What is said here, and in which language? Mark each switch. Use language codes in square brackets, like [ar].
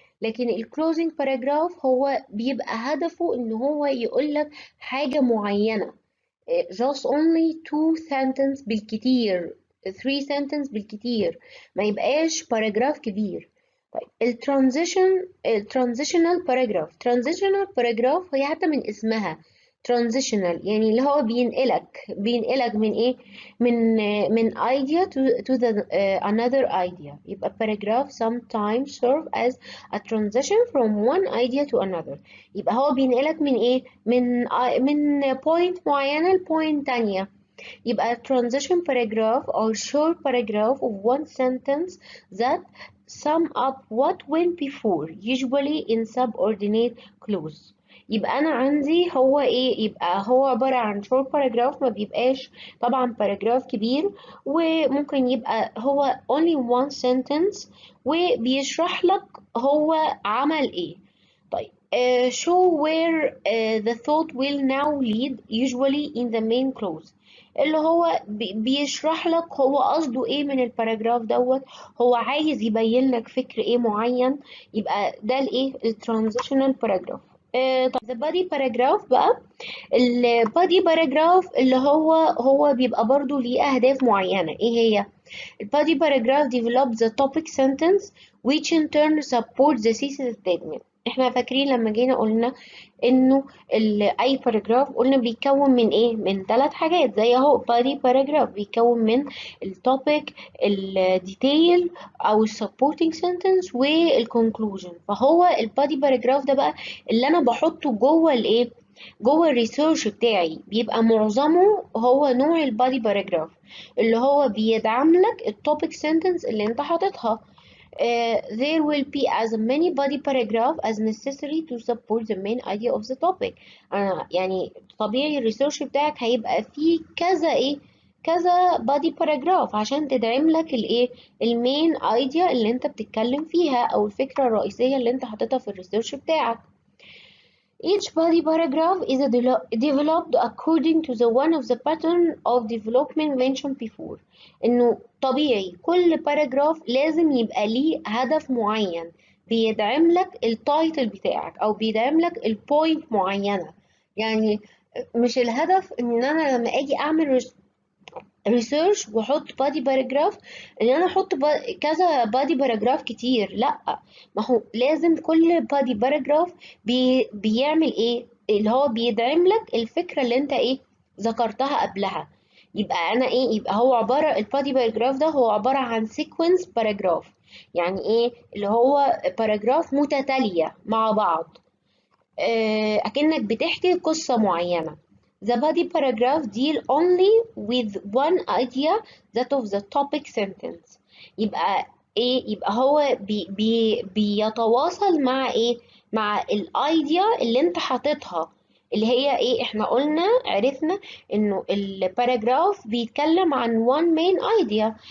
[ar] لكن الكلوزنج باراجراف هو بيبقى هدفه ان هو يقولك حاجة معينة. [en] just only two sentence [ar] بالكتير، [en] three sentence [ar] بالكتير، ما يبقاش باراجراف كبير. طيب الترانزيشنال باراجراف، ترانزيشنال باراجراف هي حتى من اسمها transitional، يعني اللي هو بينقلك من ايه، من [en] idea to the another idea. [ar] يبقى [en] paragraph sometimes serve as a transition from one idea to another. [ar] يبقى هو بينقلك من ايه، من point معينة لpoint تانية. يبقى [en] transition paragraph or short paragraph of one sentence that sum up what went before, usually in subordinate clause. [ar] يبقى انا عندي هو ايه، يبقى هو عبارة عن [en] short paragraph، [ar] ما بيبقاش طبعا paragraph كبير، وممكن يبقى هو [en] only one sentence [ar] وبيشرح لك هو عمل ايه. طيب [en] show where the thought will now lead, usually in the main clause. [ar] اللي هو بيشرح لك هو قصده ايه من الباراجراف دوت، هو عايز يبين لك فكر ايه معين. يبقى ده الايه، الترانزيشنال باراجراف. طب [en] the body paragraph [ar] بقى، البادي باراجراف اللي هو بيبقى برضو ليه أهداف معينة. إيه هي؟ البادي [en] paragraph develops the topic sentence which in turn supports the thesis statement. [ar] احنا فاكرين لما جينا قلنا انه اي paragraph قلنا بيتكون من ايه، من 3 حاجات، زي اهو body paragraph بيتكون من التوبيك، الديتيل او supporting sentence والconclusion. فهو البادي paragraph ده بقى اللي انا بحطه جوه الايه، جوه الريسيرش بتاعي، بيبقى معظمه هو نوع البادي باراجراف اللي هو بيدعم لك التوبيك سنتنس اللي انت حاططها. [en] there will be as many body paragraph as necessary to support the main idea of the topic. [ar] يعني طبيعي الريسيرش بتاعك هيبقى فيه كذا ايه، كذا body paragraph عشان تدعم لك الايه، المين ايديا اللي انت بتتكلم فيها او الفكرة الرئيسية اللي انت حاططها في الريسيرش بتاعك. [en] Each body paragraph is developed according to the one of the pattern of development mentioned before. [ar] إنه طبيعي كل باراجراف لازم يبقى ليه هدف معين بيدعم لك التايتل بتاعك أو بيدعم لك البوينت معينة. يعني مش الهدف إن أنا لما أجي أعمل ريسيرش واحط بادي باراجراف ان انا احط كذا بادي باراجراف كتير، لا. ما هو لازم كل بادي باراجراف بيعمل ايه، اللي هو بيدعم لك الفكرة اللي انت ايه ذكرتها قبلها. يبقى انا ايه، يبقى هو عبارة، البادي باراجراف ده هو عبارة عن سيكونس باراجراف. يعني ايه، اللي هو باراجراف متتالية مع بعض، أكنك بتحكي قصة معينة. [en] The body paragraph deal only with one idea, that of the topic sentence. [ar] يبقى ايه، يبقى هو بيتواصل مع ايه، مع الايديا اللي انت حاططها، اللي هي ايه، احنا قلنا عرفنا انه الباراجراف بيتكلم عن [en] one main idea.